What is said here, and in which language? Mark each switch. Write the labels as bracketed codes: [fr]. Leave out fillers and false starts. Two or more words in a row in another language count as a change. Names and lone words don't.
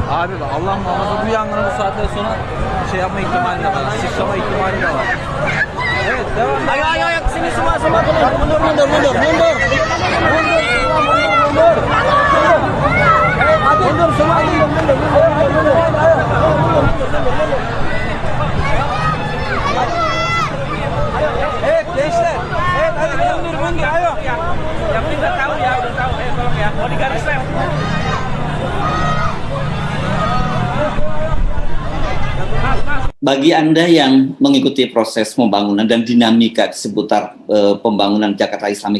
[tr] Abi Allah muhafaza bu yangını bu saatten sonra şey yapma ihtimali de var. Sıçrama ihtimali de var. Evet devam. [id] Ayo sini semua mundur. Mundur semua mundur. [tr] Evet gençler. Evet hadi [id] mundur ayo. Yang udah tahu ya. Tolong ya. Mau digaris rem. Bagi Anda yang mengikuti proses pembangunan dan dinamika di seputar pembangunan Jakarta Islamic